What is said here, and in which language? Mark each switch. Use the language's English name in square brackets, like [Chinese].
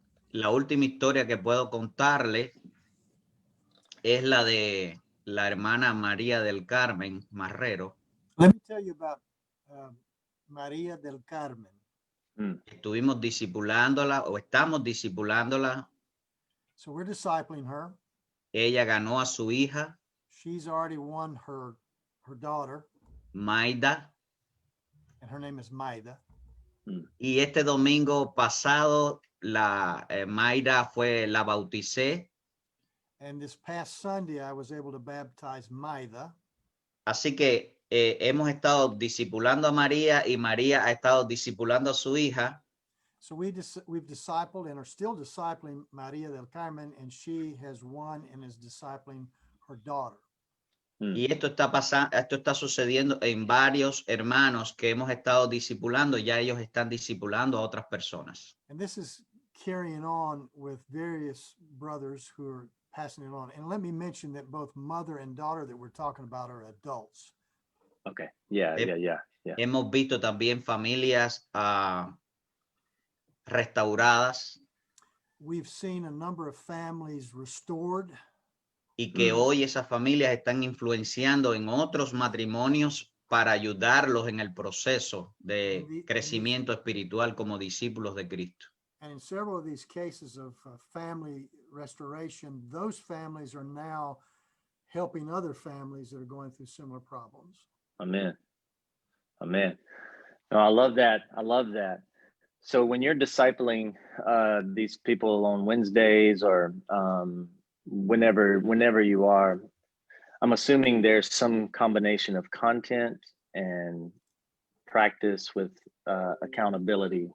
[Spanish] La última historia que puedo contarle es la de la hermana María del Carmen Marrero. [English] Let me tell you about María del Carmen. [Spanish] Estuvimos discipulándola o estamos discipulándola. [English] So we're discipling her. [Spanish] Ella ganó a su hija. [English] She's already won her daughter. [Spanish] Maida. [English] And her name is Maida. [Spanish] Y este domingo pasado la Maida la bauticé. [English] And this past Sunday I was able to baptize Maida. [Spanish] Así que hemos estado discipulando a María y María ha estado discipulando a su hija. [English] So we've discipled and are still discipling María del Carmen, and she has won and is discipling her daughter. [Spanish] Y esto está sucediendo en varios hermanos que hemos estado discipulando. Ya ellos están discipulando a otras personas. [English] And this is carrying on with various brothers who are passing it on. And let me mention that both mother and daughter that we're talking about are adults. Okay. Yeah. [Spanish] Hemos visto también familias restauradas [English] We've seen a number of families restored. [Spanish] y que hoy esas familias están influenciando en otros matrimonios para ayudarlos en el proceso de crecimiento espiritual como discípulos de Cristo. [English] And in several of these cases of family restoration, those families are now helping other families that are going through similar problems. Amen. Amen. No, I love that. I love that. So when you're discipling these people on Wednesdays or whenever you are, I'm assuming there's some combination of content and practice with accountability.